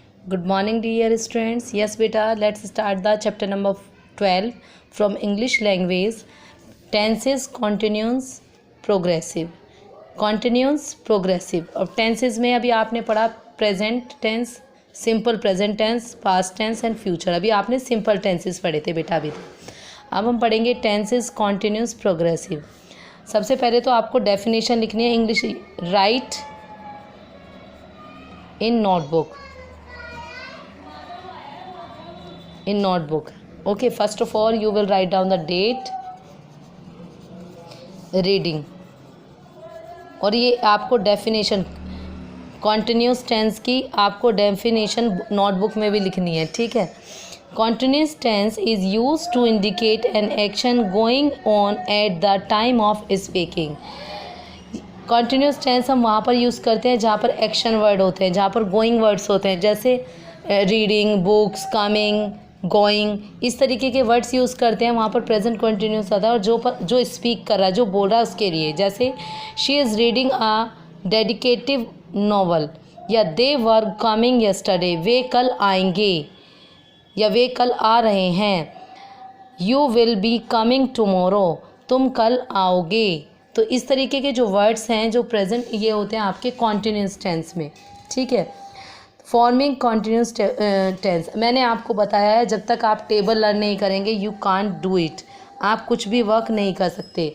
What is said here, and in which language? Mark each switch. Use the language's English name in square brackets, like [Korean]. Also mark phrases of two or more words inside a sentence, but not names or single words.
[English] Good morning, dear students. Yes, beta, let's start the chapter number 12 from English language. Tenses, continuous, progressive. Continuous, progressive. [Hindi] और tenses में अभी आपने पढ़ा [English] present tense, simple present tense, past tense and future. [Hindi] अभी आपने [English] simple tenses [Hindi] पढ़े थे बेटा अभी तक. अब हम पढ़ेंगे [English] tenses, continuous, progressive. [Hindi] सबसे पहले तो आपको definition लिखनी है इंग्लिश. [English] Write in notebook. In notebook. Okay, first of all you will write down the date, reading. [Hindi] और ये आपको [English] definition continuous tense [Hindi] की आपको डेफिनेशन नोटबुक में भी लिखनी है, ठीक है. [English] continuous tense is use to indicate an action going on at the time of speaking. continuous tense [Hindi] हम वहाँ पर यूज़ करते हैं जहाँ पर [English] action word [Hindi] होते हैं, जहाँ पर [English] going words [Hindi] होते हैं, जैसे [English] reading, books, coming, going, [Hindi] इस तरीके के [English] words use [Hindi] करते हैं. वहाँ पर [English] present continuous [Hindi] आता है और जो स्पीक कर रहा है, जो बोल रहा है उसके लिए. जैसे [English] she is reading a dedicative novel, [Hindi] या [English] they were coming yesterday, [Hindi] वे कल आएंगे या वे कल आ रहे हैं. [English] you will be coming tomorrow, [Hindi] तुम कल आओगे. तो इस तरीके के जो वर्ड्स हैं जो प्रेजेंट ये होते हैं आपके [English] continuous tense [Hindi] में, ठीक है. [English] forming continuous tense [Hindi] मैंने आपको बताया है, जब तक आप [English] table learn [Hindi] नहीं करेंगे [English] you can't do it, [Hindi] आप कुछ भी वर्क नहीं कर सकते.